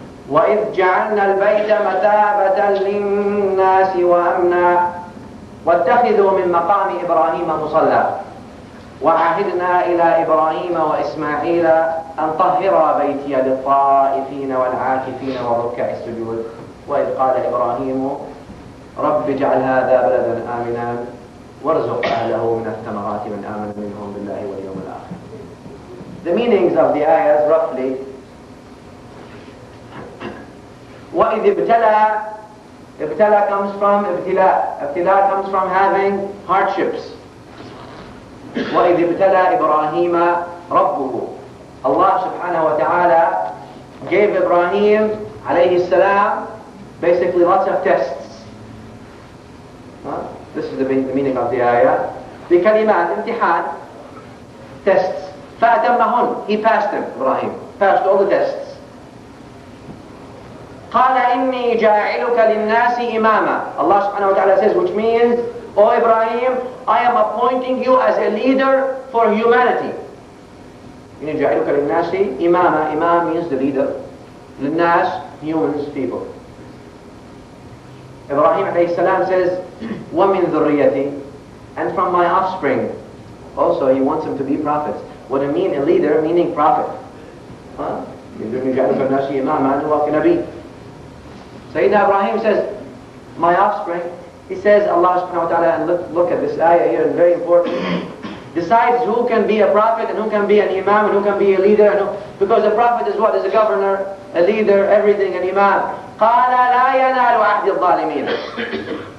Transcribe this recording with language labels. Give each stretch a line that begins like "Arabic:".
Arabic: وإذ جعلنا البيت مثابة للناس وأمنا واتخذوا من مقام إبراهيم مصلى وعهدنا إلى إبراهيم وإسماعيل أن طهرا بيتي للطائفين والعاكفين والركع السجود. وإذ قال إبراهيم رب اجعل هذا بلدا آمنا وارزق أهله من الثمرات من آمن منهم بالله واليوم الآخر.
English: The meanings of the ayahs roughly: وإذ ابتلى comes from ابتلاء comes from having hardships.
Arabic: وإذ ابتلى إبراهيم ربه,
English: Allah subhanahu wa ta'ala gave Ibrahim alayhi salam basically lots of tests. This is the meaning of the ayah.
Arabic: بكلمات, امتحان, tests. فأتمهن,
English: he passed them. Ibrahim passed all the tests.
Arabic: قال إني جاعلك للناس إماما.
English: Allah subhanahu wa ta'ala says, which means, O Ibrahim, I am appointing you as a leader for humanity.
Arabic: إني جاعلك للناس إماما.
English: Imam means the leader. للناس, humans, people. Ibrahim alayhi salam says,
Arabic: وَمِن ذُرِّيَّتِي,
English: and from my offspring. Also, he wants them to be prophets. What do you mean a leader? Meaning prophet.
Arabic: إني جاعلك للناس إماما, هو كنبي.
English: Sayyidina Ibrahim says, my offspring. He says, Allah subhanahu wa ta'ala, and look at this ayah here, it's very important, decides who can be a prophet and who can be an imam and who can be a leader. Because a prophet is what? Is a governor, a leader, everything, an imam.
Arabic: قَالَ لَا يَنَالُ عَهْدِ الظَّالِمِينَ.